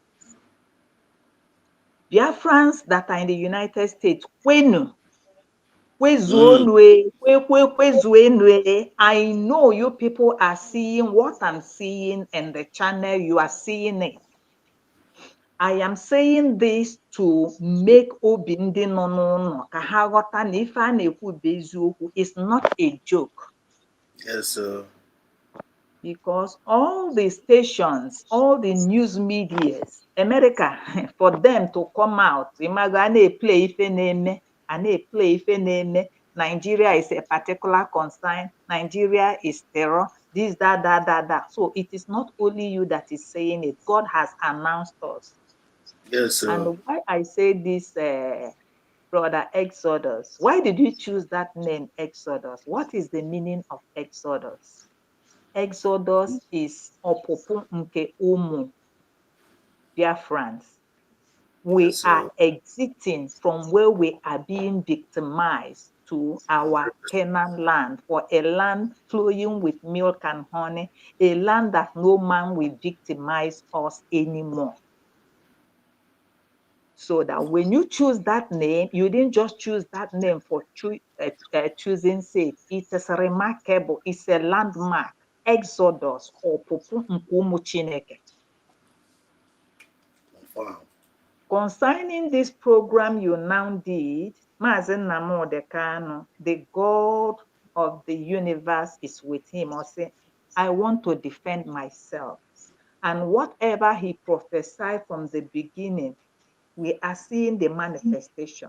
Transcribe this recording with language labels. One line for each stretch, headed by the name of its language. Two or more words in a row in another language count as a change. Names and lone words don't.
English: Biafrans that are in the United States, I know you people are seeing what I'm seeing in the channel, you are seeing it. I am saying this to make
Igbo: obi ndị nọ n'ụlọ ka ha ghọta na ife a na-ekwu bụ eziokwu.
English: It's not a joke. Yes, sir. Because all the stations, all the news medias, America, for them to come out,
Igbo: imago a na-play ife na-eme, a na-play ife na-eme,
English: Nigeria is a particular concern, Nigeria is terror, this, that. So it is not only you that is saying it. God has announced us. Yes, sir. And why I say this, brother Exodus, why did you choose that name, Exodus? What is the meaning of Exodus?
Igbo: Exodus is ọpụpụ nke ụmụ Biafrans.
English: We Yes, sir. are exiting from where we are being victimized to our Canaan land, for a land flowing with milk and honey, a land that no man will victimize us anymore. So that when you choose that name, you didn't just choose that name for choosing sake. It is remarkable. It's a landmark.
Igbo: Exodus ọpụpụ nke ụmụ Chineke.
English: Confirm. Concerning this program you now did, Maazị Nnamdi Kanu, the God of the universe is with him. Or say, I want to defend myself. And whatever he prophesied from the beginning, we are seeing the manifestation.